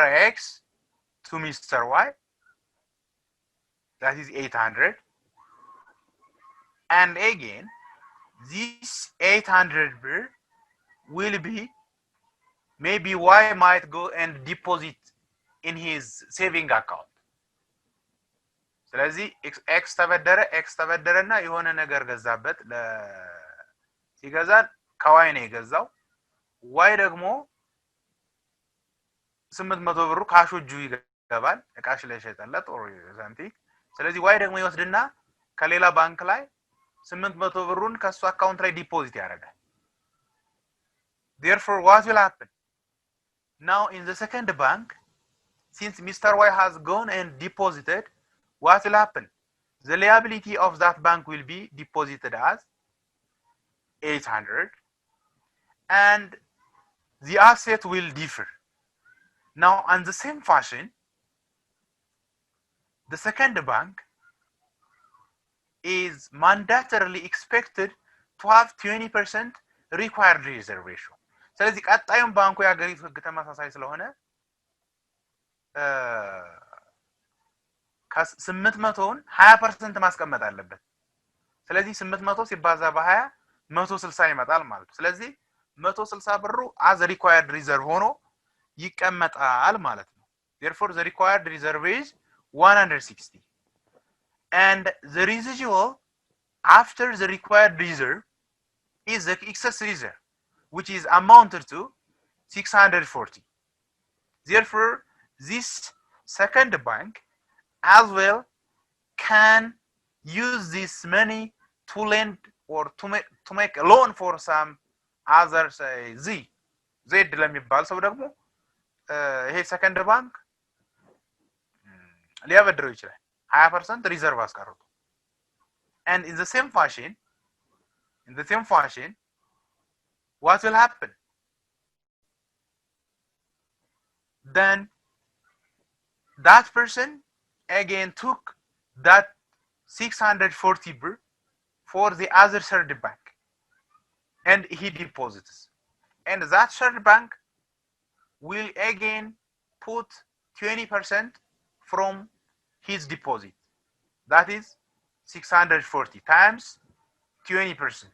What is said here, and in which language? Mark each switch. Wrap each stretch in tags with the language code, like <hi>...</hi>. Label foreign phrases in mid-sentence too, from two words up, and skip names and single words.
<en>X to Mr. Y, that is 800. And again, this 800 birr will be, maybe Y might go and deposit in his saving account.</en> <am>ስለዚህ ኤክስ ተበደረና የሆነ ነገር ገዛበት ሲገዛ ከዋይ ነው የገዛው። ዋይ ደግሞ 800 ብሩ ካሽ እጁ ይገባል እቃሽ ላይ ሸጠለት</am> <en>or something።</en> <am>ስለዚህ ዋይ ደግሞ ይወስድና ከሌላ ባንክ ላይ 800 ብሩን ከሱ አካውንት ላይ ዲፖዚት ያደርጋል።</am> <en>Therefore, what will happen? Now in the second bank, since Mr. Y has gone and deposited, what will happen? The liability of that bank will be deposited as 800 and the asset will differ. Now, in the same fashion, the second bank is mandatorily expected to have 20% required reserve ratio.</en> <am>ስለዚህ ቀጣዩን ባንኩ የሀገሪቱ ህግ ተመሳሳይ ስለሆነ ከ800ውን 20% ማስቀመጥ አለበት። ስለዚህ 800 ሲባዛ በ20 160 ይመጣል ማለት ነው። ስለዚህ 160 ብሩ</am> <en>as required reserve</en> <am>ሆኖ ይቀመጣል ማለት ነው።</am> <en>Therefore the required reserve is 160 and the residual after the required reserve is the excess reserve which is amounted to 640. Therefore this second bank as well can use this money to lend or to make a loan for some other say Z</en> <am>ለሚባል ሰው ደግሞ ይሄ ሰከንድ ባንክ ሊያበድረው ይችላል 20% ሪዘርቭ አስቀርቶ</am> <en>and in the same fashion what will happen? Then that person again took that 640 birr for the other third bank and he deposits, and that third bank will again put 20% from his deposit, that is 640 times 20%.</en>